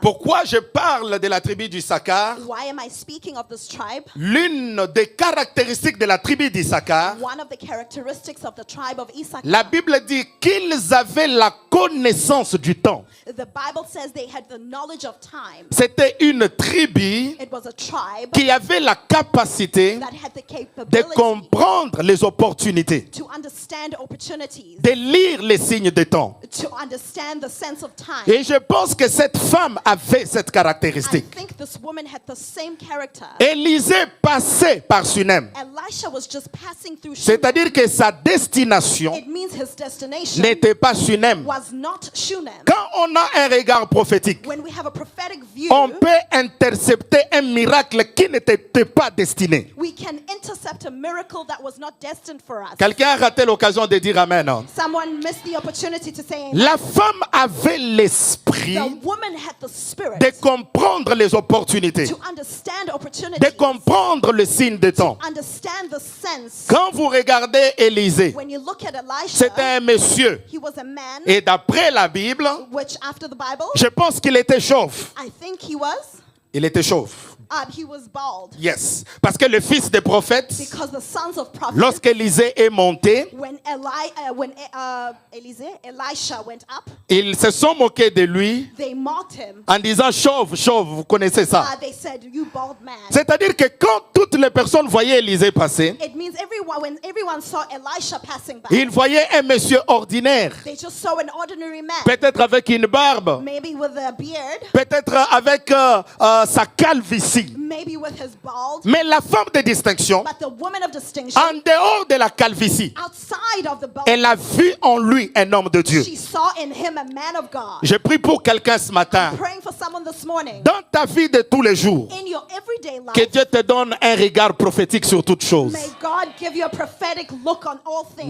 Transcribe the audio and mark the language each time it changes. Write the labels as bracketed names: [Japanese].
[French] Pourquoi je parle de la tribu d'Issachar? [English] Why am I speaking of this tribe? [French] L'une des caractéristiques de la tribu d'Issachar, [English] One of the characteristics of the tribe of Issachar. [French] la Bible dit qu'ils avaient la connaissance du temps. [English] The Bible says they had the knowledge of time. [French] C'était une tribu [English] It was a tribe [French] qui avait la capacité [English] that had the [French] de [English] capability [French] comprendre les opportunités, [English] to understand opportunities, [French] de lire les signes des temps. [English] to understand the sense of time. [French] Et je pense que cette femme avait cette [English] I [French] caractéristique. [English] think this woman had the same character. [French] Élisée passait par Sunem. [English] Elisha was just passing through Shunem. [French] C'est-à-dire que sa destination [English] It means his destination [French] n'était pas Sunem. [English] was not Shunem. [French] Quand on a un regard prophétique, [English] When we have a prophetic view, [French] on peut intercepter un miracle qui n'était pas destiné. [English] we can intercept a miracle that was not destined for us. [French] Quelqu'un a raté l'occasion de dire Amen. [English] Someone missed the opportunity to say amen. [French] La femme avait l'esprit [English] The woman had the spirit [French] de comprendre les opportunités, [English] to understand opportunities, [French] de comprendre le signe des temps. [English] understand the sense. [French] Quand vous regardez Élisée, [English] When you look at Elisha, [French] c'était un monsieur. [English] he was a man, [French] Et d'après la Bible, [English] which after the Bible, [French] je pense qu'il était chauve. [English] I think he was. [French] Il était chauve. [English] He was bald. Yes. [French] Parce que le fils des prophètes, [English] Because the sons of prophets, [French] lorsqu'Élisée est monté, [English] when Elisha went up, [French] ils se sont moqués de lui [English] they mocked him. [French] en disant chauve, chauve, vous connaissez ça. [English] They said, "You bald man." [French] C'est-à-dire que quand toutes les personnes voyaient Élisée passer, [English] It means when everyone saw Elisha passing by, [French] ils voyaient un monsieur ordinaire, [English] they just saw an ordinary man, [French] peut-être avec une barbe, [English] maybe with a beard, [French] peut-être avec sa calvitie. [English] maybe with his bald. [French] Mais la femme de distinction, [English] But the woman of distinction, [French] en dehors de la calvitie, [English] outside of the bald, [French] elle a vu en lui un homme de Dieu. [English] she saw in him a man of God. [French] Je prie pour quelqu'un ce matin, [English] Praying for someone this morning, [French] dans ta vie de tous les jours, [English] in your everyday [French] que [English] life, [French] Dieu te donne un regard prophétique sur toutes choses. [English] may God give you a prophetic look on all things.